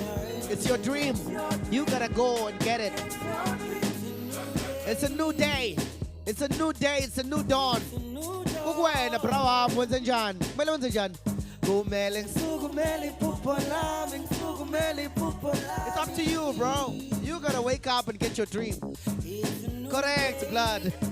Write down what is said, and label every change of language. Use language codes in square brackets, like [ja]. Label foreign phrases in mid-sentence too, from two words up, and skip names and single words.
[en] It's your dream. You gotta go and get it. It's a new day. It's a new day. It's a new dawn. [nd] Kukwena brawa mwenze njani? Kumele wenze njani? Kumele ngisukumele iphupho lami, ngisukumele iphupho lami. [en] It's up to you, bro. You gotta wake up and get your dream. Correct, blood.